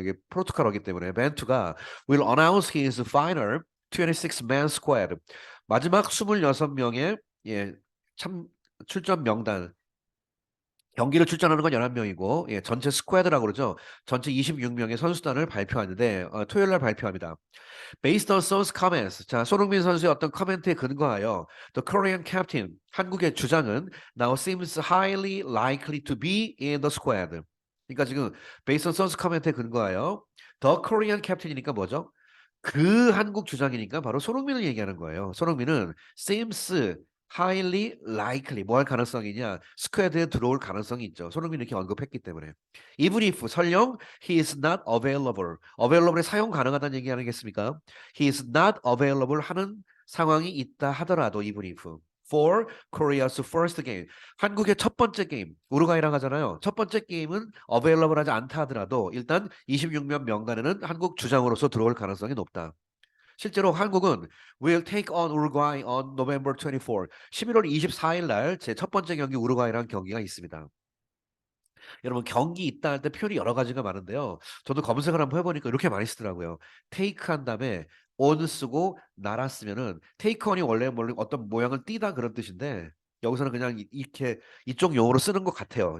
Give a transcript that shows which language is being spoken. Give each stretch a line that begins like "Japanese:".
Korean: 이게 포르투갈어기 때문에 벤투가
English: will announce his final 26-man squad
Korean: 마지막 26명의 예, 참 출전 명단 경기를 출전하는 건 11명이고 예, 전체 스쿼드라고 그러죠. 전체 26명의 선수단을 발표하는데 토요일 날 발표합니다.
English: Based on Son's comments.
Korean: 자, 손흥민 선수의 어떤 커멘트에 근거하여
English: The Korean captain,
Korean: 한국의 주장은
English: now seems highly likely to be in the squad.
Korean: 그러니까 지금
English: Based on Son's comment
Korean: 에 근거하여
English: The Korean captain
Korean: 이니까 뭐죠? 그 한국 주장이니까 바로 손흥민을 얘기하는 거예요. 손흥민은
English: seems highly likely
Korean: 뭐 할 가능성이냐? 스쿼드에 들어올 가능성이 있죠. 손흥민이 이렇게 언급했기 때문에.
English: Even if
Korean: 설령
English: he is not available.
Korean: available에 사용 가능하다는 얘기 아니겠습니까?
English: He is not available
Korean: 하는 상황이 있다 하더라도
English: even if for Korea's first game.
Korean: 한국의 첫 번째 게임 우루과이랑 하잖아요. 첫 번째 게임은 available 하지 않다 하더라도 일단 26명 명단에는 한국 주장으로서 들어올 가능성이 높다. 실제로 한국은
English: will take on Uruguay on November 24.
Korean: 11월 24일 날 제 첫 번째 경기 우루과이랑 경기가 있습니다. 여러분 경기 있다 할 때 표현이 여러 가지가 많은데요. 저도 검색을 한번 해보니까 이렇게 많이 쓰더라고요. take 한 다음에 on 쓰고 나라 쓰면은 take on이 원래 어떤 모양을 띠다 그런 뜻인데 여기서는 그냥 이렇게 이쪽 용어로 쓰는 것 같아요.